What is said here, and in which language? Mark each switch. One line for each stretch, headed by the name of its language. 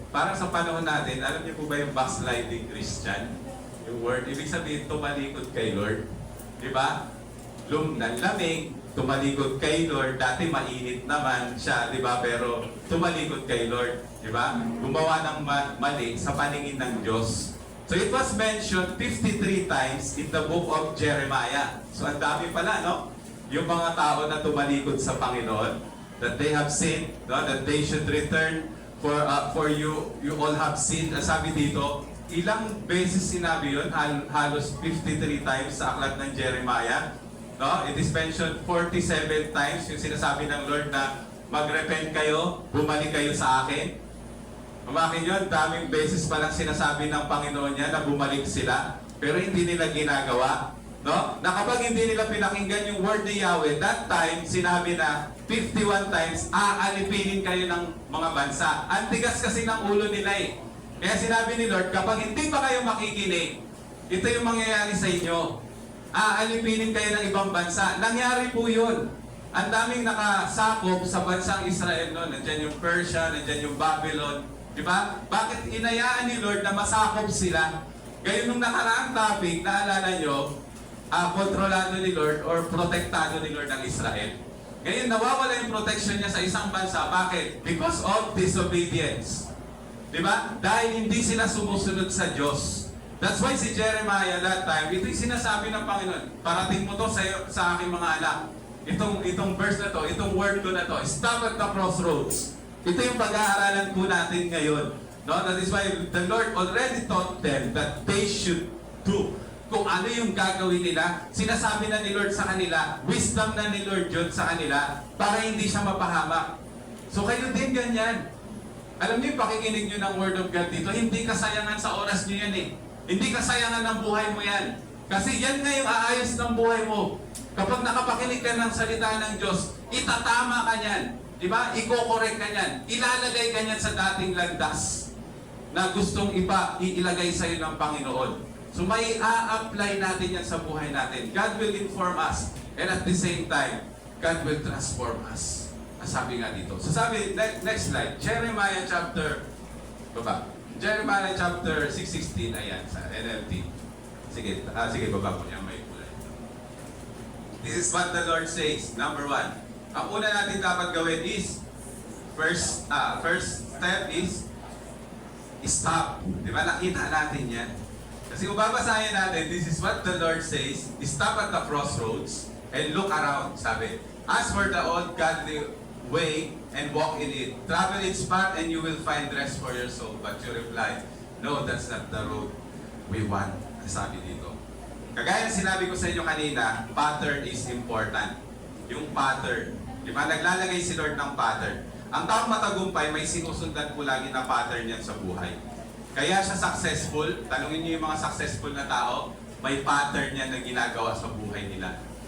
Filipino: Parang sa panahon natin, alam niyo po ba yung backsliding Christian? Yung word, ibig sabihin, tumalikod kay Lord. Diba? Nanlamig, tumalikod kay Lord. Dati mainit naman siya, di ba? Pero tumalikod kay Lord, di ba? Gumawa ng mali sa paningin ng Diyos.
English: So it was mentioned 53 times in the book of Jeremiah.
Filipino: So ang dami pala, no? Yung mga tao na tumalikod sa Panginoon,
English: that they have sinned,
Filipino: no?
English: That they should return for you all have sinned.
Filipino: Sabi dito, ilang beses sinabi yun? Halos 53 times sa aklat ng Jeremiah. No?
English: It is mentioned 47 times
Filipino: yung sinasabi ng Lord na mag-repent kayo, bumalik kayo sa akin. Umakin yun, daming beses palang sinasabi ng Panginoon niya na bumalik sila, pero hindi nila ginagawa. No? Na kapag hindi nila pinakinggan yung word ni Yahweh, that time, sinabi na 51 times, aalipinin kayo ng mga bansa. Ang tigas kasi ng ulo nila eh. Kaya sinabi ni Lord, kapag hindi pa kayo makikinig, ito yung mangyayari sa inyo. Aalipinin kayo ng ibang bansa. Nangyari po yun. Ang daming nakasakop sa bansang Israel noon. Nandiyan yung Persia, nandiyan yung Babylon. Di ba? Bakit inayaan ni Lord na masakop sila? Ngayon nung nakaraang topic, naalala nyo, kontrolado ni Lord or protektado ni Lord ng Israel. Ngayon, nawawala yung protection niya sa isang bansa. Bakit?
English: Because of disobedience.
Filipino: Diba? Dahil hindi sila sumusunod sa Diyos.
English: That's why
Filipino: si Jeremiah that time, ito yung sinasabi ng Panginoon, parating mo to sa aking mga anak. Itong verse na to, itong word ko na to,
English: stop at the crossroads.
Filipino: Ito yung pag-aaralan po natin ngayon. No?
English: That is why the Lord already taught them that they should do.
Filipino: Kung ano yung gagawin nila, sinasabi na ni Lord sa kanila, wisdom na ni Lord yun sa kanila, para hindi siya mapahamak. So kayo din ganyan. Alam niyo, pakikinig niyo ng Word of God dito, hindi kasayangan sa oras niyo yan eh. Hindi kasayangan ng buhay mo yan. Kasi yan nga yung aayos ng buhay mo. Kapag nakapakinig ka ng salita ng Diyos, itatama ka niyan. Diba? Iko-correct ka niyan. Ilalagay ka niyan sa dating landas na gustong ilagay sa iyo ng Panginoon. So may a-apply natin yan sa buhay natin.
English: God will inform us. And at the same time, God will transform us.
Filipino: Sabi nga dito. So sabi, next slide. Jeremiah chapter 6:16. Ayan, sa NLT. Sige, baba ko niya. May kulay.
English: This is what the Lord says.
Filipino: Number 1. Ang una natin dapat gawin is,
English: first step is, stop.
Filipino: Di ba? Nakita natin yan. Kasi kung babasahin natin,
English: this is what the Lord says, stop at the crossroads and look around,
Filipino: sabi.
English: As for the old godly way and walk in it. Travel its path and you will find rest for your soul. But you reply, no, that's not the road we want.
Filipino: Sabi dito. Kagaya ng sinabi ko sa inyo kanina,
English: pattern is important.
Filipino: Yung pattern. Di ba? Naglalagay si Lord ng pattern. Ang taong matagumpay, may sinusundan po lagi na pattern yan sa buhay. Kaya siya successful, tanungin niyo yung mga successful na tao, may pattern yan na ginagawa sa buhay nila.